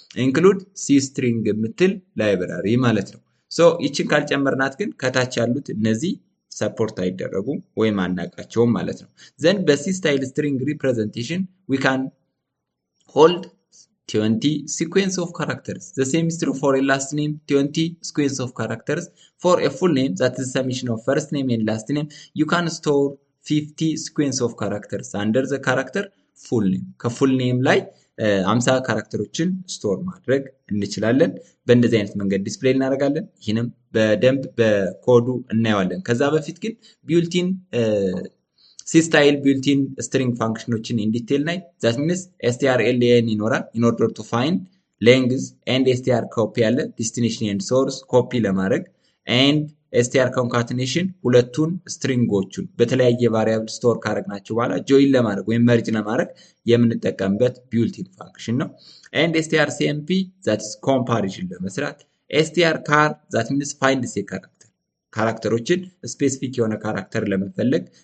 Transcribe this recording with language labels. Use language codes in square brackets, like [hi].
[am] ኢንክሉድ ሲ ስትሪንግ የምትል ላይብራሪ ማለት ነው። ሶ ይችን ካልጨመርናት ግን ከታች ያሉት እነዚህ ሰፖርት አይደረጉም ወይም አናቃቸውም ማለት ነው። ዘን በሲ ስታይል ስትሪንግ ሪፕሬዘንቴሽን [en] we can hold 20 sequence of characters. The same is true for a last name, 20 sequence of characters. For a full name, that is the summation of first name and last name, you can store 50 sequence of characters under the character full name. [am] ከፉል ኔም ላይ 50 ካራክተሮችን ስቶር ማድረግ እንችላለን። በእንደዚህ አይነት መንገድ ዲስፕሌይ እናደርጋለን። ይህንም በደንብ በኮዱ እናየዋለን። ከዛ በፊት ግን ቢልት-ኢን ሲ ስታይል ቢልት-ኢን ስትሪንግ ፋንክሽኖችን ኢን ዲቴል ናይ that means strlen ይኖራል [en] in order to find length [am] and str copy ያለ destination and source ኮፒ ለማድረግ and str concatenation ሁለቱን ስትሪንጎቹን በተለያየ ቫሪያብል ስቶር ካደረግናቸው በኋላ ጆይን ለማድረግ ወይም መርጅ ለማድረግ የምንጠቀምበት ቢልት-ኢን ፋንክሽን ነው። and strcmp that is comparison ለመስራት strchar that means [en] find the character [am] ካራክተሮችን ስፔሲፊክ የሆነ ካራክተር ለመፈለግ